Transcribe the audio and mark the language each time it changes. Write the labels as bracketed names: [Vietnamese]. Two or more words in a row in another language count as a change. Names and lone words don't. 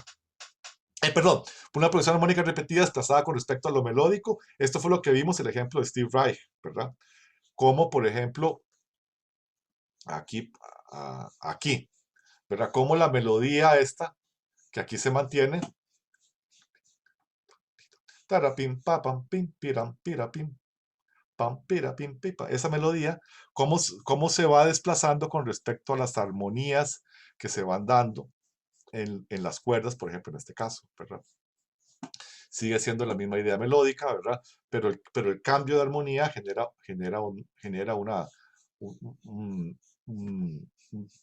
[Spanish] Perdón, una progresión armónica repetida desplazada con respecto a lo melódico. Esto fue lo que vimos, el ejemplo de Steve Reich, ¿verdad? Como, por ejemplo, aquí, ¿verdad? Como la melodía que aquí se mantiene, tarapim, papam, pim, piram, pirapim, pam, pirapim, pipa, esa melodía, cómo se va desplazando con respecto a las armonías que se van dando en las cuerdas, por ejemplo, en este caso, ¿verdad? Sigue siendo la misma idea melódica, ¿verdad? Pero el cambio de armonía genera un tratamiento diferente.